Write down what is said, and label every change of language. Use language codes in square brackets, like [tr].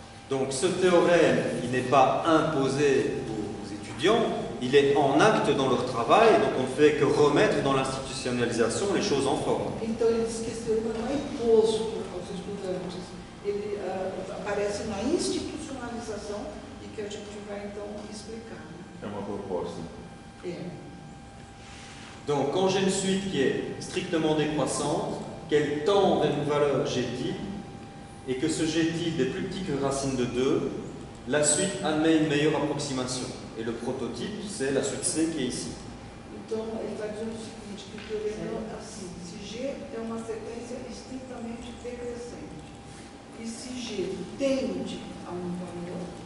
[fr] Donc ce théorème, il n'est pas imposé aux étudiants, il est en acte dans leur travail, donc on ne fait que remettre dans l'institutionnalisation les choses en forme. [pt] Então ele diz que esse teorema não é imposto aos estudantes, ele aparece na institucionalização e que a gente vai então explicar. É uma proposta. [fr] Donc quand j'ai une suite qui est strictement décroissante, qu'elle tend vers une valeur G-type, et que ce G-type est plus petit que racine de 2, la suite admet une meilleure approximation. Et le prototype, c'est la suite C qui est ici. [pt] Então ele está dizendo o seguinte, que o teorema é assim, se G é uma sequência estritamente decrescente, e se G tende a um valor,